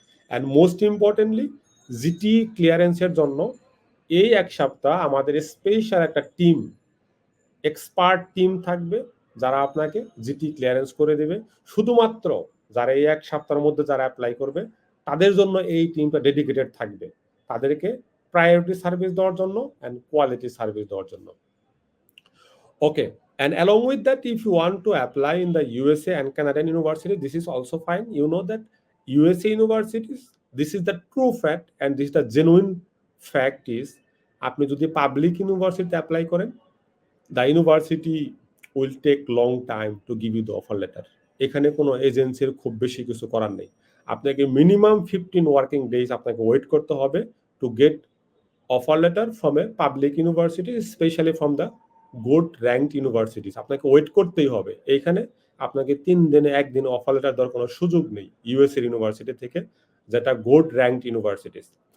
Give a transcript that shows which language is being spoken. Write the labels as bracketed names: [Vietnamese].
[English] and most importantly [Bangla] GT ক্লিয়ারেন্সের জন্য এই এক সপ্তাহ আমাদের স্পেশাল একটা টিম, এক্সপার্ট টিম থাকবে যারা আপনাকে জিটি ক্লিয়ারেন্স করে দেবে। শুধুমাত্র যারা এই এক সপ্তাহের মধ্যে যারা অ্যাপ্লাই করবে তাদের জন্য এই টিমটা ডেডিকেটেড থাকবে, তাদেরকে প্রায়োরিটি সার্ভিস দেওয়ার জন্য অ্যান্ড কোয়ালিটি সার্ভিস দেওয়ার জন্য। [English] Okay, and along with that, if you want to apply in the USA and Canadian university, this is also fine. You know that USA universities, this is the true fact and this is the genuine fact is, [Bangla] আপনি যদি public ইউনিভার্সিটিতে apply করেন, [English] the university will take long time to give you the offer letter. [Bangla] এখানে কোনো এজেন্সির খুব বেশি কিছু করার নেই, আপনাকে মিনিমাম 15 ওয়ার্কিং ডেজ আপনাকে ওয়েট করতে হবে [English] To get offer letter from a public university, especially from the good rank universities. [Bangla] আপনাকে ওয়েট করতেই হবে, এইখানে আপনাকে 3 দিনে 1 দিন অফার লেটার দেওয়ার কোনো সুযোগ নেই ইউএসএ ইউনিভার্সিটি থেকে, যেটা গুড র্যাঙ্ক ইউনিভার্সিটিস।